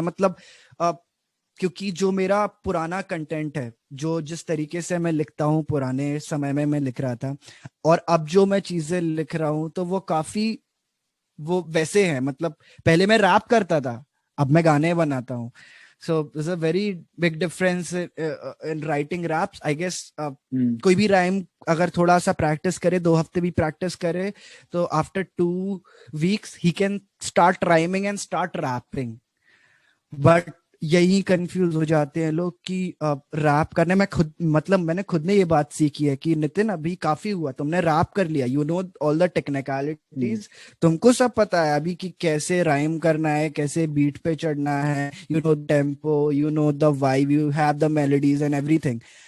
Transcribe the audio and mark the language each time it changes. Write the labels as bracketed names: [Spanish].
[Hindi] मतलब क्योंकि जो मेरा पुराना कंटेंट है, जो जिस तरीके से मैं लिखता हूँ, पुराने समय में मैं लिख रहा था, और अब जो मैं चीजें लिख रहा हूँ, तो वो काफी वो वैसे हैं। मतलब पहले मैं रैप करता था, अब मैं गाने बनाता हूँ। [English] So there's a very big difference in writing raps, I guess. [Hindi] कोई भी rhyme अगर थोड़ा सा practice करे, 2 हफ्ते भी practice करे, तो [English] after 2 weeks he can start rhyming and start rapping. [Hindi] But यही कंफ्यूज हो जाते हैं लोग कि रैप करने में खुद, मतलब मैंने खुद ने ये बात सीखी है कि नितिन अभी काफी हुआ, तुमने रैप कर लिया, [English] you know all the technicalities, [Hindi] तुमको सब पता है अभी कि कैसे राइम करना है, कैसे बीट पे चढ़ना है, [English] You know tempo, you know the vibe, you have the melodies and everything.